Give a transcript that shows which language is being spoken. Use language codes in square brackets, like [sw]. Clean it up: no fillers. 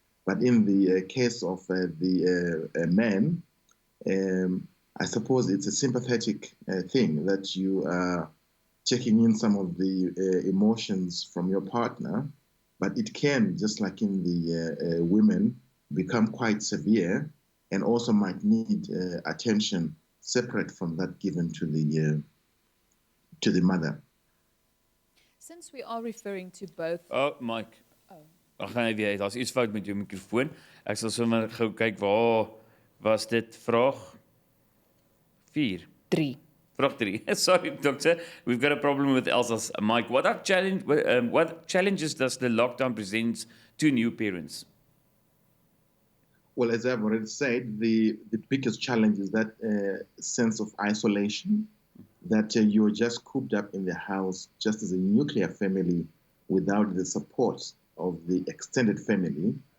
[en] But in the case of the man, I suppose it's a sympathetic thing that you are checking in some of the emotions from your partner, but it can, just like in the women, become quite severe and also might need attention separate from that given to the mother. Since we are referring to both... [af] Oh, Mike. Ek gaan net weer, daar's iets fout met jou mikrofoon. Ek sal sommer gou kyk waar was dit vraag 4. 3. Vraag 3. Sorry, doctor. [en] We've got a problem with Elsa's mic. What challenges does the lockdown present to new parents? Well, as I've already said, the biggest challenge is that sense of isolation, that you're just cooped up in the house just as a nuclear family without the support of the extended family.